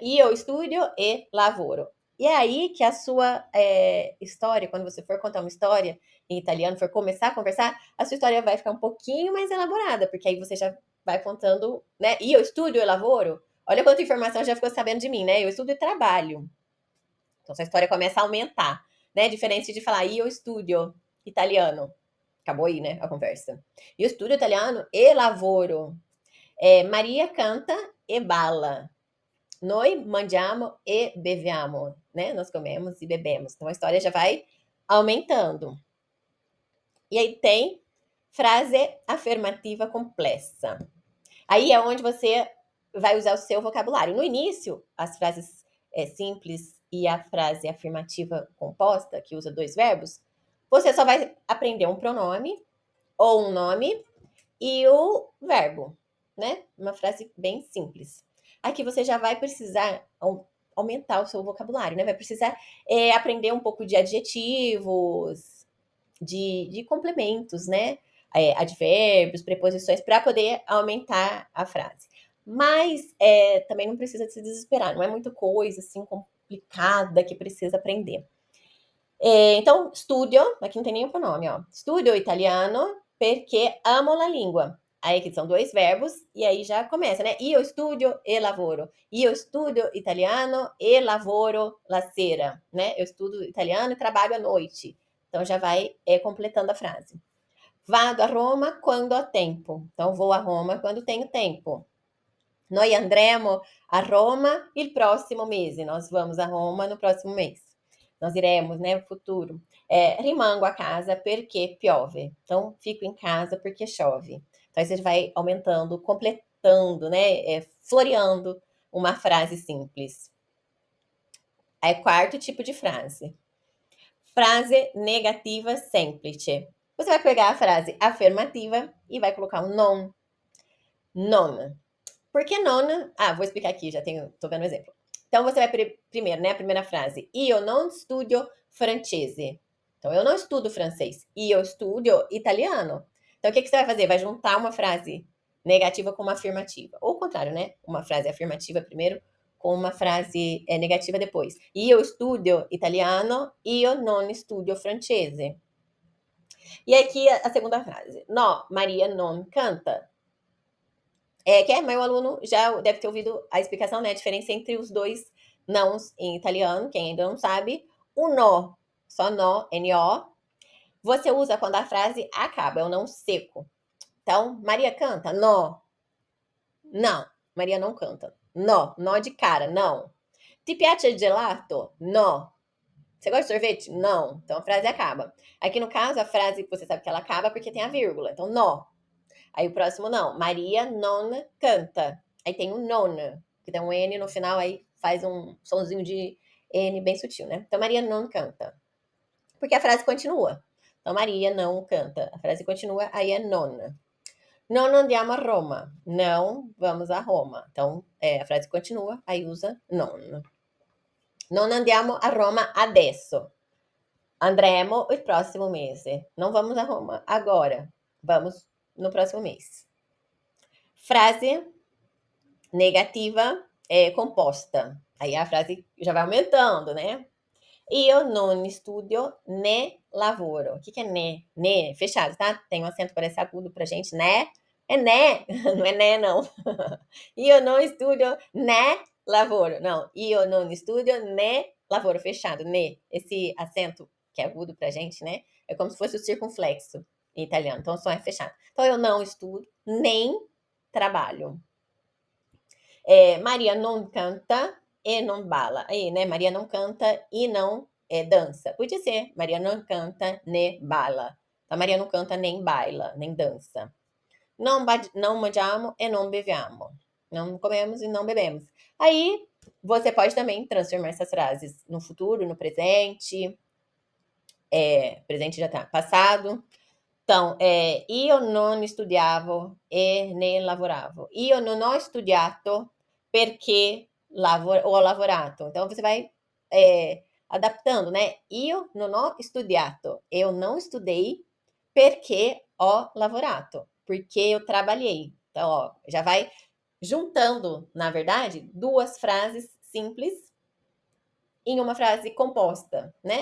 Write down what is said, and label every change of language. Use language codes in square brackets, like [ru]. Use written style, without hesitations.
[it] Io studio e lavoro. [pt] E é aí que a sua história, quando você for contar uma história em italiano, for começar a conversar, a sua história vai ficar um pouquinho mais elaborada, porque aí você já vai contando, né? [it] Io studio e lavoro. [pt] Olha quanta informação já ficou sabendo de mim, né? Eu estudo e trabalho. Então, sua história começa a aumentar, né? Diferente de falar [it] io studio italiano. [pt] Acabou aí, né, a conversa. [it] Io studio italiano e lavoro. Maria canta e balla. Noi mangiamo e beviamo, né? [pt] Nós comemos e bebemos. Então a história já vai aumentando. E aí tem frase afirmativa complexa. Aí é onde você vai usar o seu vocabulário. No início, as frases simples e a frase afirmativa composta, que usa dois verbos, você só vai aprender um pronome ou um nome e o verbo, né? Uma frase bem simples. Aqui você já vai precisar aumentar o seu vocabulário, né? Vai precisar aprender um pouco de adjetivos, de complementos, né? Advérbios, preposições, para poder aumentar a frase. Mas também não precisa se desesperar, não é muita coisa assim complicada que precisa aprender. Então, studio, aqui não tem nenhum pronome, ó. [it] Studio italiano perché amo la língua. [pt] Aí que são dois verbos, e aí já começa, né? [it] Io studio e lavoro. Io studio italiano e lavoro la sera, né? [pt] Eu estudo italiano e trabalho à noite. Então já vai completando a frase. [it] Vado a Roma quando ho tempo. [pt] Então vou a Roma quando tenho tempo. [it] Noi andremo a Roma il prossimo mese. [pt] Nós vamos a Roma no próximo mês. Nós iremos, né? Futuro. [it] Rimango a casa perché piove. [pt] Então, fico em casa porque chove. Então, aí você vai aumentando, completando, né? Floreando uma frase simples. Aí, quarto tipo de frase. [it] Frase negativa semplice. [pt] Você vai pegar a frase afirmativa e vai colocar um non. Non. Por que non? Vou explicar aqui, tô vendo um exemplo. Então, você vai primeiro, né? A primeira frase. [it] Io non studio francese. [pt] Então, eu não estudo francês. [it] Io studio italiano. [pt] Então, o que você vai fazer? Vai juntar uma frase negativa com uma afirmativa. Ou o contrário, né? Uma frase afirmativa primeiro com uma frase negativa depois. [it] Io studio italiano, io non studio francese. [pt] E aqui a segunda frase. [it] No, Maria non canta. [pt] Mas o aluno já deve ter ouvido a explicação, né? A diferença entre os dois nãos em italiano, quem ainda não sabe. O no, só no, N-O, você usa quando a frase acaba, é o não seco. Então, Maria canta? No. Não, Maria não canta. No, no de cara, não. [it] Ti piace gelato? No. [pt] Você gosta de sorvete? Não. Então a frase acaba. Aqui no caso, a frase você sabe que ela acaba porque tem a vírgula. Então, no. Aí o próximo não. [it] Maria non canta. [pt] Aí tem o non, que tem um N no final, aí faz um sonzinho de N bem sutil, né? Então, [it] Maria non canta. [pt] Porque a frase continua. Então, Maria não canta. A frase continua, aí é non. [it] Non andiamo a Roma. [pt] Não vamos a Roma. Então, a frase continua, aí usa non. [it] Non andiamo a Roma adesso. Andremo il prossimo mese. [pt] Não vamos a Roma agora. Vamos no próximo mês. Frase negativa composta. Aí a frase já vai aumentando, né? [it] Io non studio né lavoro. [pt] O que é né? Né, fechado, tá? Tem um acento, parece agudo pra gente, né? É né, não é né, não. [it] Io non studio né lavoro. [pt] Não, [it] io non studio né lavoro, [pt] fechado, né. Esse acento que é agudo pra gente, né? É como se fosse o circunflexo em italiano, então o som é fechado. Então eu não estudo nem trabalho. [it] Maria non canta e non balla. [pt] Aí, né? Maria não canta e não dança. Podia ser [it] Maria non canta né balla. [pt] Então, Maria não canta nem baila, nem dança. Não [it] mangiamo [pt] e não [it] beviamo. [pt] Não comemos e não bebemos. Aí, você pode também transformar essas frases no futuro, no presente. Presente já tá. Passado. Então, [it] io non studiavo e né lavoravo. Io non ho studiato perché ho lavorato. [pt] Então, você vai adaptando, né? [it] Io non ho studiato. [pt] Eu não estudei [it] perché ho lavorato. [pt] Porque eu trabalhei. Então, ó, já vai juntando, na verdade, duas frases simples em uma frase composta, né?